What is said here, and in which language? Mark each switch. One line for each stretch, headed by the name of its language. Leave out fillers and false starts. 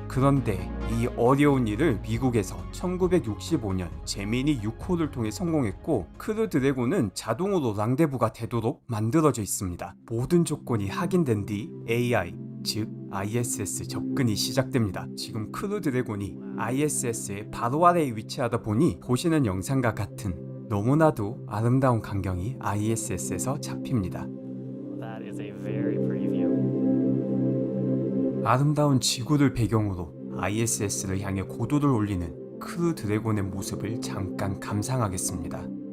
Korean: 그런데 이 어려운 일을 미국에서 1965년 제미니 6호를 통해 성공했고 크루 드래곤은 자동으로 랑데부가 되도록 만들어져 있습니다. 모든 조건이 확인된 뒤 AI, 즉 ISS 접근이 시작됩니다. 지금 크루 드래곤이 ISS의 바로 아래에 위치하다 보니 보시는 영상과 같은 너무나도 아름다운 광경이 ISS에서 잡힙니다.
English: That is a very pretty view.
Korean: 아름다운 지구를 배경으로 ISS를 향해 고도를 올리는 크루 드래곤의 모습을 잠깐 감상하겠습니다.